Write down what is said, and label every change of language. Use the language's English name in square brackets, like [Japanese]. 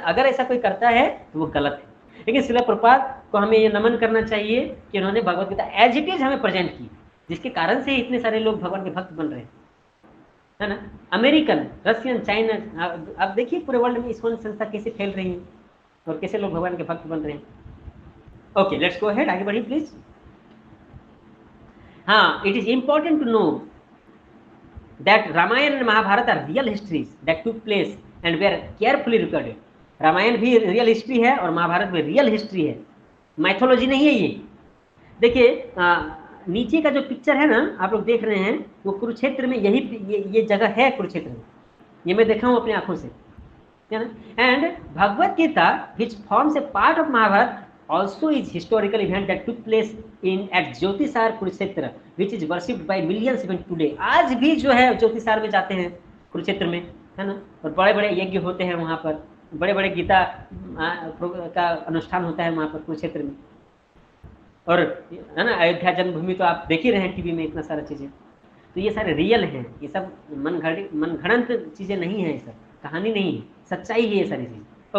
[Hindi] अगर ऐसा कोई करता है तो वो गलत है। लेकिन श्रील प्रभुपाद को हमें ये नमन करना चाहिए कि उन्होंने Bhagavad Gita as it is हमें प्रेजेंट की, जिसके कारण से इतने सारे लोग भगवान के भक्त बन रहे हैं, है ना। अमेरिकन, रशियन, चाइना, अब देखिए पूरे वर्ल्ड में इस्कॉन संस्था कैसे फैल रही है और कैसे लोग भगवान के भक्त बन रहे हैं। [English] okay, let's go ahead, [Hindi] आगे बढ़िए [English] Please. हाँ, it is important to know that Ramayana and Mahabharata are real histories that took place and were carefully recorded. [Hindi] Ramayan भी रियल हिस्ट्री है और महाभारत भी रियल हिस्ट्री है, माइथोलॉजी नहीं है ये। देखिए नीचे का जो पिक्चर है ना, आप लोग देख रहे हैं, वो कुरुक्षेत्र में ये जगह है कुरुक्षेत्र में, ये मैं देखा हूँ अपनी आंखों से, है ना। [English] And Bhagavad Gita which forms a part of Mahabharata also is historical event that took place at Jyotisar Kurukshetra which is worshipped by millions even today। [Hindi] आज भी जो है ज्योतिसार में जाते हैं कुरुक्षेत्र में, है ना, और बड़े बड़े यज्ञ होते हैं वहाँ पर, बड़े बड़े गीता का अनुष्ठान होता है वहाँ पर कुरुक्षेत्र में। और है ना, अयोध्या जन्मभूमि तो आप देख ही रहे हैं टीवी में, इतना सारा चीज़ें, तो ये सारे रियल हैं, ये सब मनगढ़ंत चीज़ें नहीं है, ये सब कहानी नहीं है, सच्चाई है ये सारी चीज़।